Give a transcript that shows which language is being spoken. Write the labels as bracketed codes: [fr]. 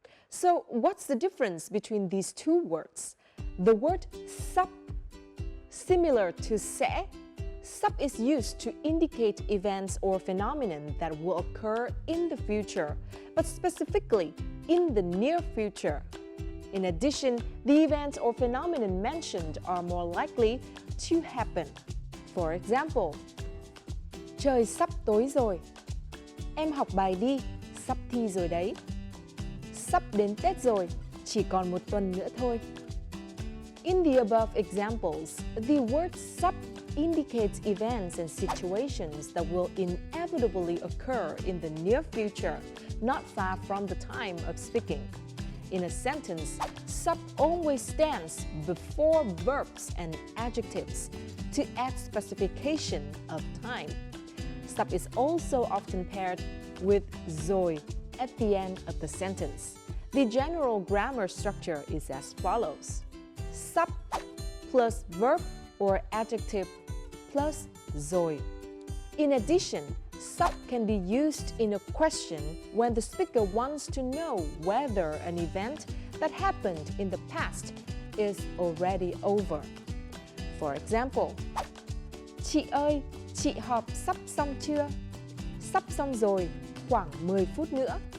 [en] So what's the difference between these two words? The word sắp, similar to sẽ, sắp is used to indicate events or phenomenon that will occur in the future, but specifically in the near future. In addition, the events or phenomenon mentioned are more likely to happen. For example, [vi] trời sắp tối rồi. Em học bài đi, sắp thi rồi đấy. Sắp đến Tết rồi, chỉ còn một tuần nữa thôi. [en] In the above examples, the word sắp indicates events and situations that will inevitably occur in the near future, not far from the time of speaking. In a sentence, sắp always stands before verbs and adjectives to add specification of time. Sắp is also often paired with rồi at the end of the sentence. The general grammar structure is as follows. Sắp plus verb or adjective plus rồi. In addition, sắp can be used in a question when the speaker wants to know whether an event that happened in the past is already over. For example, [vi] chị ơi, chị họp sắp xong chưa? Sắp xong rồi, khoảng 10 phút nữa.